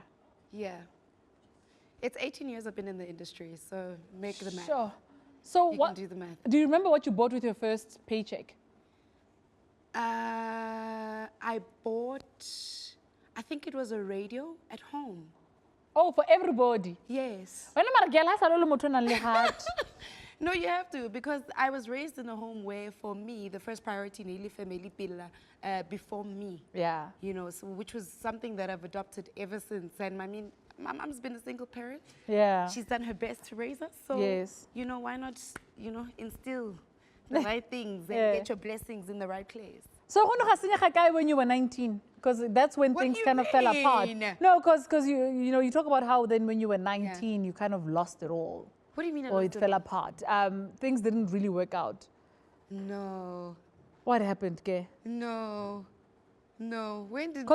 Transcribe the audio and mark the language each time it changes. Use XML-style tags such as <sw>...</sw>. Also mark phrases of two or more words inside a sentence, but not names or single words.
<en>yeah, it's 18 years I've been in the industry, so make the math. Sure. So You what? can do the math. Do you remember what you bought with your first paycheck? I bought, I think it was a radio at home. Oh, for everybody. Yes.</en> <tn>Wena mara girl, ha sa lo le motho o nang le heart.</tn> <en>No, you have to, because I was raised in a home where, for me, the first priority nearly family pilla before me. Yeah. You know, so which was something that I've adopted ever since. And I mean, my mom's been a single parent. Yeah. She's done her best to raise us. So, Yes. you know, why not, you know, instill the right things and Yeah. get your blessings in the right place. So</en> <tn>go no ga senyega kae</tn> <en>when you were 19? Because that's when What things do you kind of fell apart. mean? No, because you know, you talk about how then when you were 19, you kind of lost it all. What do you mean? I Or lost it fell apart. Things didn't really work out. No, What happened, Ke? no, no. When did?</en>